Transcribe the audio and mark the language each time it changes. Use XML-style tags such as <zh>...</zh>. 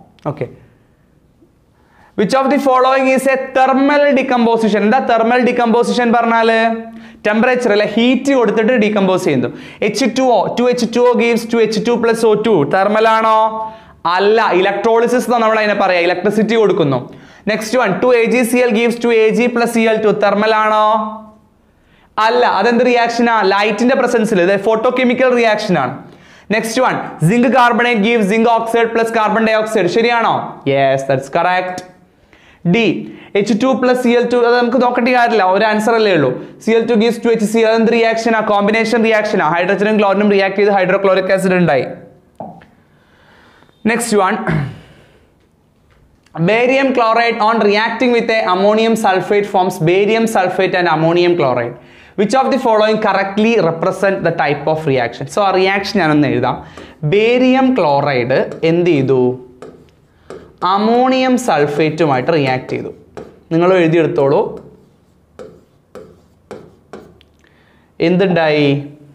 <en>Okay, which of the following is a thermal decomposition?</en> <ml>എന്താ thermal decomposition പറഞ്ഞാൽ? Temperature അല്ലെ, heat കൊടുത്തിട്ട് decompose ചെയ്യുന്നു.</ml> <en>H2O, 2H2O gives 2H2 plus O2.</en> <ml>Thermal ആണോ? അല്ല, ഇലക്ട്രോളിസിസ് നമ്മൾ അതിനെ പറയാം, ഇലക്ട്രിസിറ്റി കൊടുക്കുന്നു.</ml> <en>Next one, 2AgCl gives 2Ag plus Cl2.</en> <ml>Thermal ആണോ? അല്ല, അതെന്ത് റിയാക്ഷനാ? ലൈറ്റിന്റെ പ്രസൻസിൽ, ഇത് ഫോട്ടോകെമിക്കൽ റിയാക്ഷൻ ആണ്.</ml> <en>Next one, zinc carbonate gives zinc oxide plus carbon dioxide.</en> <ml>ശരിയാണോ?</ml> <en>Yes, that's correct.</en> <ml>D, H2 plus Cl2, അത് നമുക്ക് നോക്കേണ്ട കാര്യമില്ല, ഒരു ആൻസർ അല്ലേ ഉള്ളൂ.</ml> <en>Cl2 gives 2HCl.</en> <ml>അതെന്ത് റിയാക്ഷനാ? കോമ്പിനേഷൻ റിയാക്ഷനാ. ഹൈഡ്രജനും ക്ലോറിനും റിയാക്ട് ചെയ്ത് ഹൈഡ്രോക്ലോറിക് ആസിഡ് ഉണ്ടായി.</ml> <en>Next one, barium chloride on reacting with a ammonium sulphate forms barium sulphate and ammonium chloride. Which of the following correctly represent the type of reaction?</en> <ml>So ആ reaction ഞാനൊന്ന് എഴുതാം. Barium chloride എന്ത് ചെയ്തു? Ammonium സൾഫേറ്റുമായിട്ട് react ചെയ്തു. നിങ്ങൾ എഴുതിയെടുത്തോളൂ. എന്തുണ്ടായി?</ml>